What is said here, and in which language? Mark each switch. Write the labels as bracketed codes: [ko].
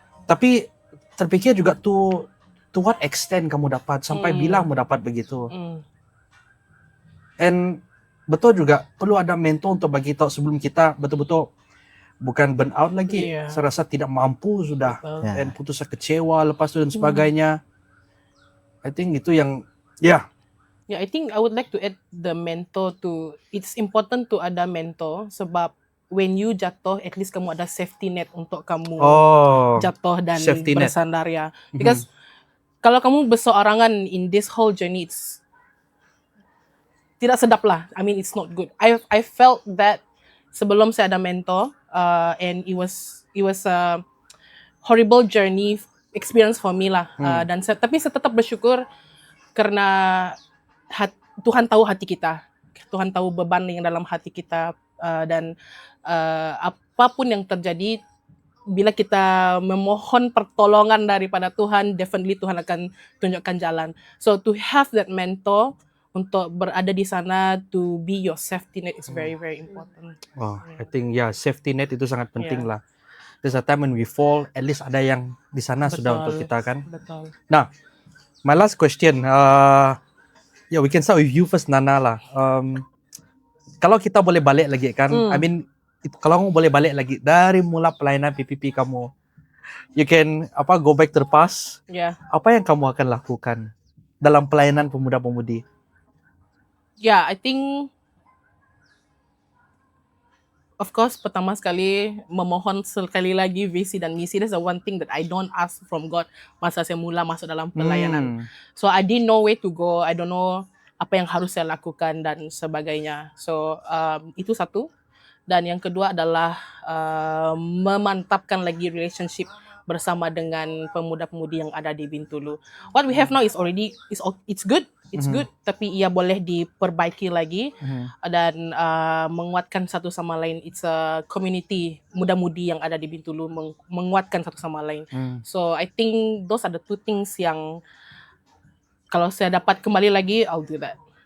[ms] Tapi terpikir juga [en] to what extent [ms] kamu dapat, sampai bilang mau dapat begitu. And betul juga perlu ada mentor untuk bagi tahu sebelum kita betul-betul bukan burn out lagi. [en] Yeah. [ms] Saya rasa tidak mampu sudah. Betul. [en] Yeah. [ms] Dan putus kecewa lepas itu dan sebagainya. [en] I think [ms] itu yang [en] Yeah, I think I would like to add the mentor to. It's important to [ms] ada mentor sebab [en] when you [ms] jatuh, [en] at least [ms] kamu ada safety net untuk kamu jatuh dan [en] safety net. [ms] bersandar ya. [en] Because [ms] kalau kamu berseorangan [en] in this whole journey, it's [ms] tidak sedap lah. [en] I mean, it's not good. I felt that [ms] sebelum saya ada mentor, [en] and it was a horrible journey experience for me lah. [ms] Dan tapi saya tetap bersyukur karena Tuhan tahu hati kita, Tuhan tahu beban yang dalam hati kita, dan apapun yang terjadi, bila kita memohon pertolongan daripada Tuhan, definitely Tuhan akan tunjukkan jalan. [en] So to have that mentor [ms] untuk berada di sana, [en] to be your safety net is very very important. I think [ms] safety net itu sangat penting lah. [en] There's a time when we fall, at least [ms] ada yang di sana sudah untuk kita kan. Betul. [en] Nah, my last question, we can start with you first, Nana lah. [ms] Kalau kita boleh balik lagi kan, [en] I mean, [ms] kalau kamu boleh balik lagi dari mula pelayanan PPP kamu, [en] you can go back to the past. Yeah. [ms] Apa yang kamu akan lakukan dalam pelayanan pemuda-pemudi? [en] Yeah, I think of course [ms] pertama sekali memohon sekali lagi visi dan misi. [en] That's the one thing that I don't ask from God [ms] masa saya mula masuk dalam pelayanan. [en] So I didn't know where to go. I don't know [ms] apa yang harus saya lakukan dan sebagainya. So itu satu. Dan yang kedua adalah memantapkan lagi relationship bersama dengan pemuda-pemudi yang ada di Bintulu. [en] What we have now is already it's good. It's good, [ms] tapi ia boleh diperbaiki lagi dan menguatkan satu sama lain. [en] It's a community [ms] muda-mudi yang ada di Bintulu menguatkan satu sama lain. [en] So I think those are the two things [ms] yang kalau saya dapat kembali lagi, [en] I'll do that.